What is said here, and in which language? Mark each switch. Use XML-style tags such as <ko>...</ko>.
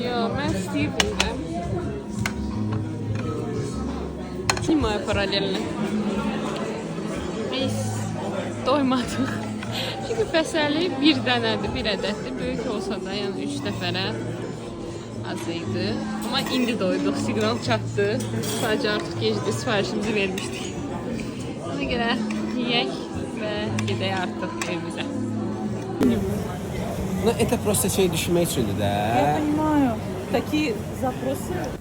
<az>Yox, mən istəyirdim də. Kimaya paralellə. Biz doymadıq. Çünki fəsəli bir dənədir, bir ədəddir. Böyük olsa da, yəni 3 nəfərə az idi. Amma indi doyduq, siqnal çatdı. Sadəcə artıq gecdə sifarişimizi vermişdik. Ona görə yeyək və gedək artıq evimizə.</az> <ru>Ну, это просто</ru> <az>şey düşünmək üçündür də.</az> <ru>Понимаю. Такие запросы.</ru>